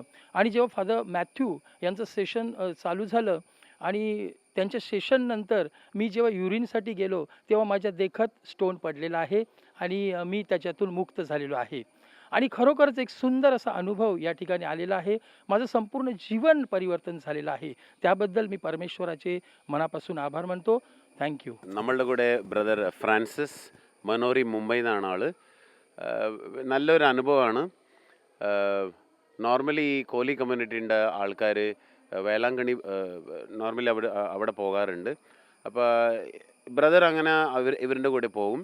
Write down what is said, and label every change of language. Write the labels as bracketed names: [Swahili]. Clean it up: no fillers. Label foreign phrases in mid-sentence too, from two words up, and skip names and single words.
[Marathi] आणि जेव्हा फादर मॅथ्यू यांचं सेशन चालू झालं आणि त्यांच्या सेशननंतर मी जेव्हा युरिनसाठी गेलो तेव्हा माझ्या देखत स्टोन पडलेला आहे आणि मी त्याच्यातून मुक्त झालेलो आहे. आणि खरोखरच एक सुंदर असा अनुभव या ठिकाणी आलेला आहे. माझं संपूर्ण जीवन परिवर्तन झालेलं आहे. त्याबद्दल मी परमेश्वराचे मनापासून आभार मानतो. [English] Thank you. [Malayalam] നമ്മളുടെ കൂടെ ബ്രദർ ഫ്രാൻസിസ് മനോരി മുംബൈയിൽ നിന്നാണ് ആള്. നല്ലൊരു അനുഭവമാണ്. നോർമലി ഈ കോലി കമ്മ്യൂണിറ്റീൻ്റെ ആൾക്കാർ വേളാങ്കണ്ണി നോർമലി അവിടെ പോകാറുണ്ട്. അപ്പോൾ ബ്രദർ അങ്ങനെ ഇവരുടെ കൂടെ പോകും.